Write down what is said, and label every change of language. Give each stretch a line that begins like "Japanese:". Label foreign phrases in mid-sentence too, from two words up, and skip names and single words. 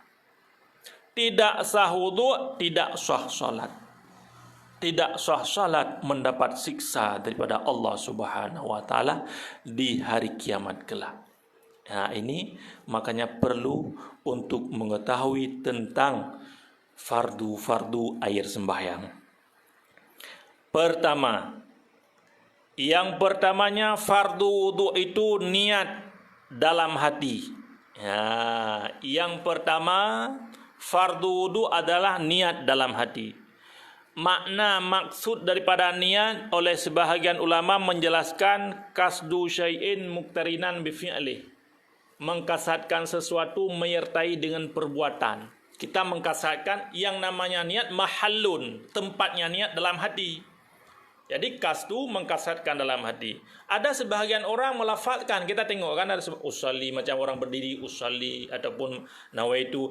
Malay: Tidak sah wudu, tidak sah salat. Tidak sah salat, mendapat siksa daripada Allah
Arabic: سبحانه وتعالى
Malay: di hari kiamat kelak. Nah, ini makanya perlu untuk mengetahui tentang fardu-fardu air sembahyang. Yang pertamanya fardu wudu itu niat dalam hati. Yang pertama fardu wudu adalah niat dalam hati. Maksud daripada niat oleh sebahagian ulama menjelaskan
Arabic: قصد شيء مقترن بفعله.
Malay: Mengkasatkan sesuatu menyertai dengan perbuatan. Kita mengkasatkan yang namanya niat mahallun, tempatnya niat dalam hati. Jadi kasdu mengkasatkan dalam hati. Ada sebahagian orang melafazkan, kita tengok kan ada usalli, macam orang berdiri usalli ataupun nawaitu.